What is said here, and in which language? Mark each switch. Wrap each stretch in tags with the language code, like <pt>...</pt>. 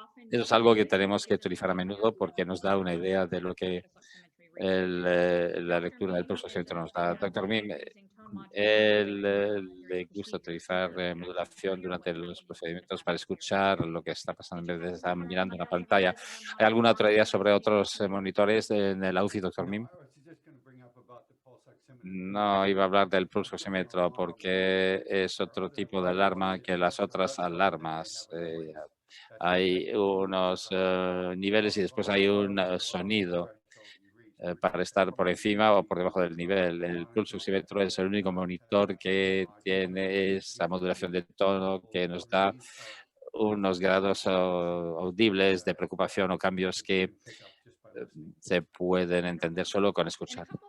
<es>Eso es algo que tenemos que utilizar a menudo porque nos da una idea de lo que la lectura del pulso oxímetro nos da. Doctor Mim, Él le gusta utilizar modulación durante los procedimientos para escuchar lo que está pasando en vez de estar mirando una pantalla. ¿Hay alguna otra idea sobre otros monitores en el UCI, doctor Mim?</es> <en>I was just going to bring up about the pulse oximeter.</en> <es>No, iba a hablar del pulso oxímetro porque es otro tipo de alarma que las otras alarmas. Hay unos niveles y después hay un sonido para estar por encima o por debajo del nivel. El pulso oxímetro es el único monitor que tiene esa modulación de tono que nos da unos grados audibles de preocupación o cambios que se pueden entender solo con escuchar.</es>